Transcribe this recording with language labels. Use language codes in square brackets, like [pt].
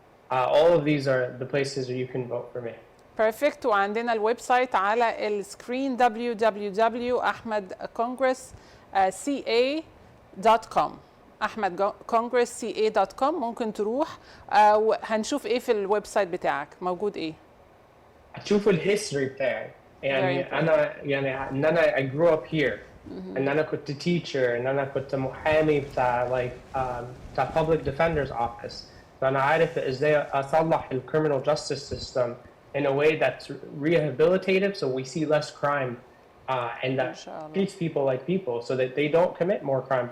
[en] All of these are the places where you can vote for me. Perfect. [ar] وعندنا الويب سايت على السكرين www.ahmedcongressca.com ahmedcongressca.com. ممكن تروح وهنشوف ايه في الويب سايت بتاعك موجود ايه. هتشوف الهيستوري بتاعي يعني انا ان انا [en] I grew up here [ar] ان انا كنت teacher ان انا كنت محامي بتاع بتاع [en] public defender's office. [ar] فأنا عارف ازاي اصلح ال [en] criminal justice system in a way that's rehabilitative so we see less crime and that treats people like people so that they don't commit more crime.